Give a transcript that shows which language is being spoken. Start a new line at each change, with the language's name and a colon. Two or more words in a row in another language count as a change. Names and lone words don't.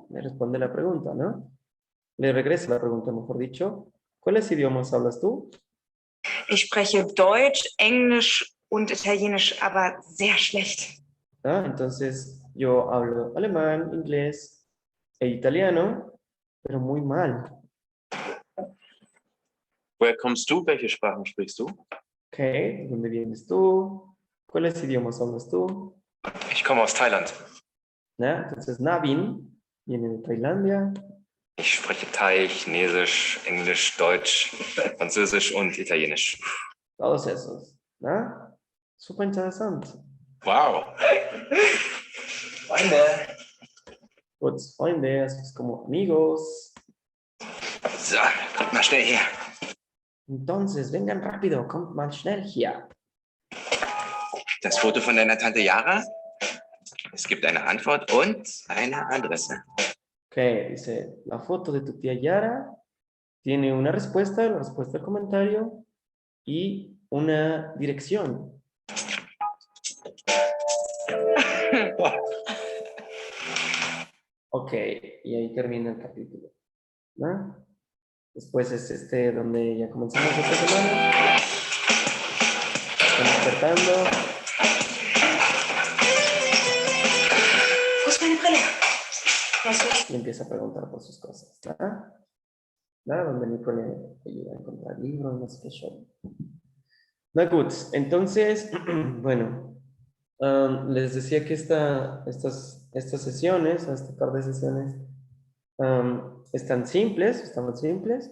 Spanish: Le responde la pregunta, ¿no? Le regresa la pregunta, mejor dicho. ¿Cuáles idiomas hablas tú?
German: Ich spreche Deutsch, Englisch und Italienisch, aber sehr schlecht.
Spanish: ¿Ah? Entonces, yo hablo alemán, inglés e italiano, pero muy mal.
German: Woher kommst du? Welche Sprachen sprichst du?
Spanish: Ok, ¿de dónde vienes tú? ¿Cuáles idiomas hablas tú?
German: Ich komme aus Thailand.
Spanish: ¿Ah? Entonces, Navin viene de Tailandia.
German: Ich spreche Thai, Chinesisch, Englisch, Deutsch, Französisch und Italienisch.
Spanish: Todos esos. ¿Ah? Súper interesante. Wow.
German: Freunde. Gut, Freunde,
Spanish: así es como amigos.
German: So, kommt mal schnell her.
Spanish: Entonces, vengan rápido,
German: kommt mal schnell hier. Das Foto von deiner Tante Yara. Es gibt eine Antwort und eine Adresse.
Spanish: Ok, dice, la foto de tu tía Yara tiene una respuesta, la respuesta al comentario y una dirección. Ok, y ahí termina el capítulo, ¿no? Después es este donde ya comenzamos esta semana. Estamos despertando.
German: Wo ist meine Brille? Was ist?
Spanish: Y empieza a preguntar por sus cosas, ¿verdad? ¿Verdad? Donde Nico le ayuda a encontrar libros, no sé qué show.
German: Na gut,
Spanish: entonces, bueno, les decía que estas sesiones, este par de sesiones, están simples.